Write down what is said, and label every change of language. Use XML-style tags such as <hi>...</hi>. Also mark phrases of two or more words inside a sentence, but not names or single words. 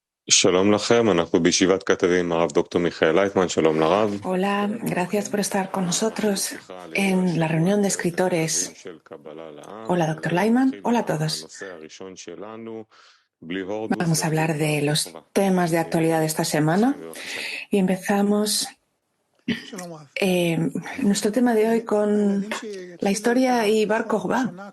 <he>שלום לכם, אנחנו בישיבת כתבים, הרב דוקטור מיכאל לייטמן, שלום לרב.</he> <es>Hola, gracias por estar con nosotros en la reunión de escritores. Hola, doctor Lyman. Hola a todos. Vamos a hablar de los temas de actualidad de esta semana y empezamos nuestro tema de hoy con la historia y Bar Kokhba.</es>